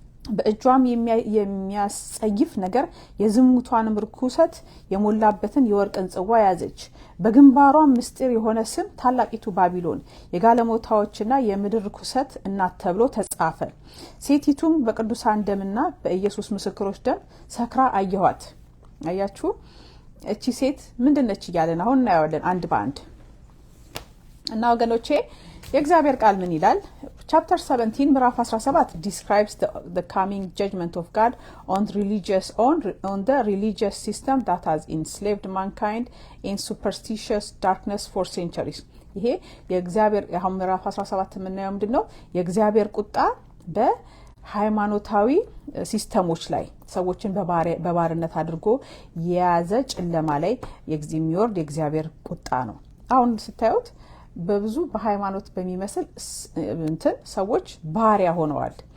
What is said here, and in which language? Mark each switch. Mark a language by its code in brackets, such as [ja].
[am] በእጇም የሚያስጸይፍ ነገር የዝሙቷን ርኩሰት የሞላበትን የወርቅን ጽዋ ያዘች። በግንባሯም ምስጢር የሆነ ስም ታላቂቱ ባቢሎን የጋለሞታዎችና የምድር ርኩሰት እናት ተብሎ ተጻፈ። ሴቲቱም በቅዱሳን ደምና በኢየሱስ ምስክሮች ደም ሰክራ አየኋት። አያችሁ እቺ ሴት ምንድነች እያለን አሁን እናያለን አንድ በአንድ። እና ወገኖቼ የእግዚአብሔር ቃል ምን ይላል? ቻፕተር 17 ምዕራፍ 17 [en] describes the coming judgment of God on the religious system that has enslaved mankind in superstitious darkness for centuries. [am] ይሄ የእግዚአብሔር ምዕራፍ 17 የምናየው ምንድነው? የእግዚአብሔር ቁጣ በሃይማኖታዊ ሲስተሞች ላይ ሰዎችን በባርነት አድርጎ የያዘ ጨለማ ላይ የሚወርድ የእግዚአብሔር ቁጣ ነው። አሁን ስታዩት በብዙ በሃይማኖት በሚመስል ሰዎች ባሪያ ሆነዋል